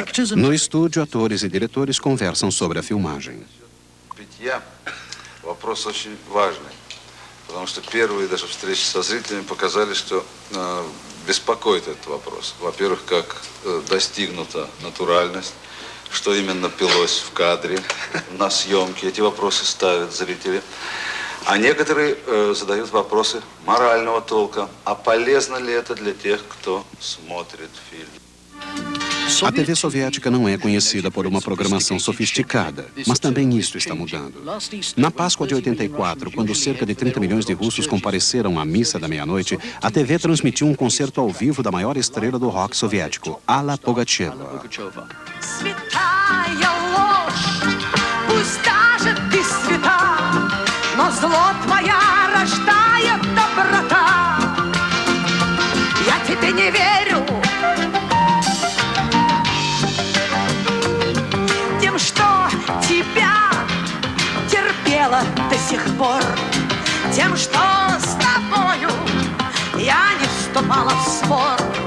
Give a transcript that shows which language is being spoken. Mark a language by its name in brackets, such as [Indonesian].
[Portuguese] No estúdio, atores e diretores conversam sobre a filmagem. [Russian] Питья вопрос очень важный, потому что первые даже встречи со зрителями показали, что беспокоит этот вопрос. Во-первых, как достигнута натуральность, что именно пилось в кадре, на съемке. Эти вопросы ставят зрители. А некоторые задают вопросы морального толка. А полезно ли это для тех, кто смотрит фильм? [Portuguese] A TV soviética não é conhecida por uma programação sofisticada, mas também isso está mudando. Na Páscoa de 84, quando cerca de 30 milhões de russos compareceram à missa da meia-noite, a TV transmitiu um concerto ao vivo da maior estrela do rock soviético, Alla Pugacheva. [Russian] святая ложь, пусть даже ты свята, но зло твоя рождает доброта. Я тебе не верю тем, что тебя терпела до сих пор, тем, что с тобою я не вступала в спор.